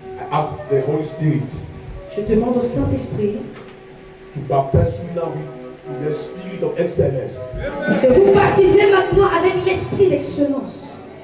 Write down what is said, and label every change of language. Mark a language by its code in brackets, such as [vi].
[en] ask the Holy Spirit. [fr] Je demande au Saint-Esprit [en] to baptize you now with the spirit of excellence. [fr] De vous baptiser maintenant avec l'esprit d'excellence.